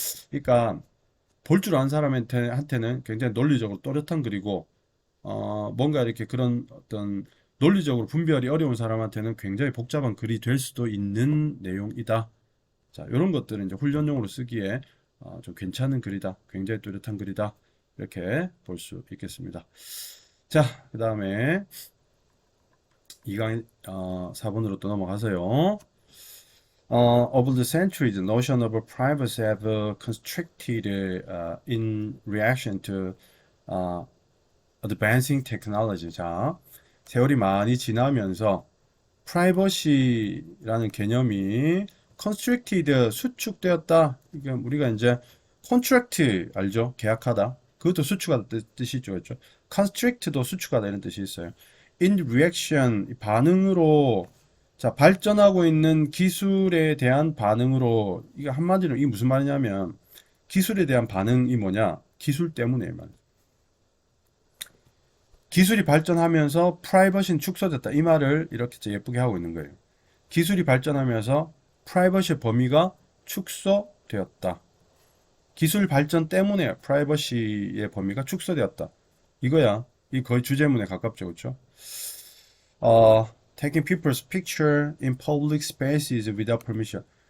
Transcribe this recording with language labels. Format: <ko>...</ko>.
<ko>그러니까 볼 줄 아는 사람한테는 굉장히 논리적으로 또렷한 글이고 뭔가 이렇게 그런 어떤 논리적으로 분별이 어려운 사람한테는 굉장히 복잡한 글이 될 수도 있는 내용이다. 자, 이런 것들은 이제 훈련용으로 쓰기에 좀 괜찮은 글이다. 굉장히 뚜렷한 글이다. 이렇게 볼 수 있겠습니다. 자, 그 다음에 2강 4번으로 또 넘어가서요.</ko> <en>Over the centuries, the notion of privacy have constricted in reaction to advancing technology.</en> <ko>자, 세월이 많이 지나면서 프라이버시라는 개념이 constricted 수축되었다. 이게 우리가 이제 contract 알죠? 계약하다. 그것도 수축하다 뜻이죠, 그렇죠? constrict도 수축하다 이런 뜻이 있어요.</ko> <en>In reaction</en> <ko>반응으로 자 발전하고 있는 기술에 대한 반응으로 이게 한마디로 이게 무슨 말이냐면 기술에 대한 반응이 뭐냐? 기술 때문에 말. 기술이 발전하면서 프라이버시는 축소됐다. 이 말을 이렇게 예쁘게 하고 있는 거예요. 기술이 발전하면서 프라이버시의 범위가 축소되었다. 기술 발전 때문에 프라이버시의 범위가 축소되었다. 이거야. 이 거의 주제문에 가깝죠, 그렇죠?</ko> <en>Taking people's picture in public spaces without permission.</en>